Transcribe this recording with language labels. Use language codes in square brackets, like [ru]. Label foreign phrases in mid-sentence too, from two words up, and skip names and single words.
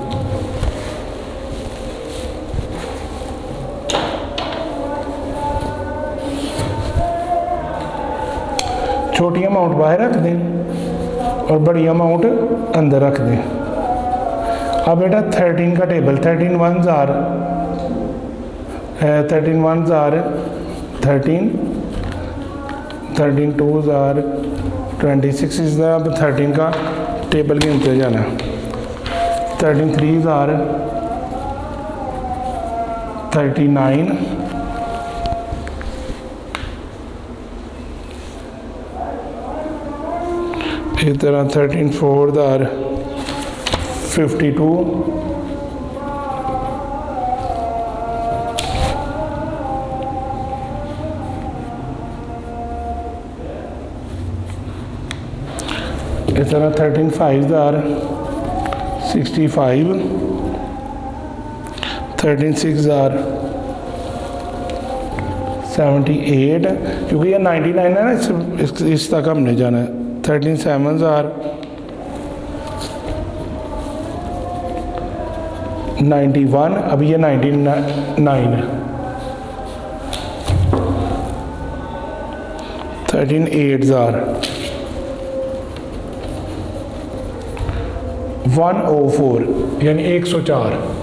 [hi] छोटी अमाउंट बाहर रख दें और बड़ी अमाउंट अंदर रख दें। अब बेटा 13 का टेबल, [en] 13 1s are 13, 13 2s are 26 [hi] इस अब 13 का टेबल गिनते जाना। [en] 13 3s are 39, [hi] इस तरह [en] 13 4s are 52, [hi] इस तरह [en] 13 5s are 65, 13 6s are 78, [hi] क्योंकि ये 99 है ना, इस तक हमने जाना है। [en] 13 7s are 91, [hi] अभी ये 99 है। [en] 13 8s are 104, यानी 104।